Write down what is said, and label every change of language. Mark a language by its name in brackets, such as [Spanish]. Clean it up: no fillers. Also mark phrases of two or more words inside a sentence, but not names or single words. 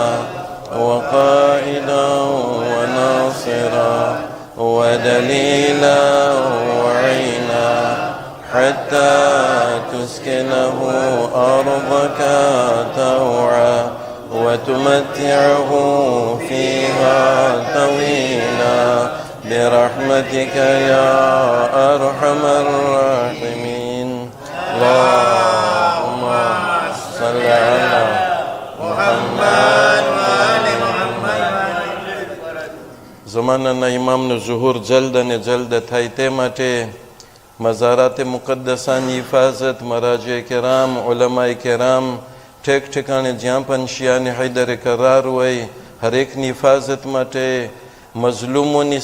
[Arabic] وقائدا وناصرا ودليلا وعينا حتى تسكنه أرضك طوعا وتمتعه فيها طويلا برحمتك يا أرحم الراحمين. اللهم صل على محمد وآل محمد. [Gujarati] زماننا ઇમામનું ઝુહુર જલ્દ અને જલ્દ થાય તે માટે મઝારાતે મુકદ્દસાની હિફાઝત મરાજે કેરામ ઉલમાએ કેરામ ઠેક ઠેકાણે જ્યાં પણ શિયાને હૈદરે કરાર હોય હરેકની હિફાઝત માટે મઝલુમોની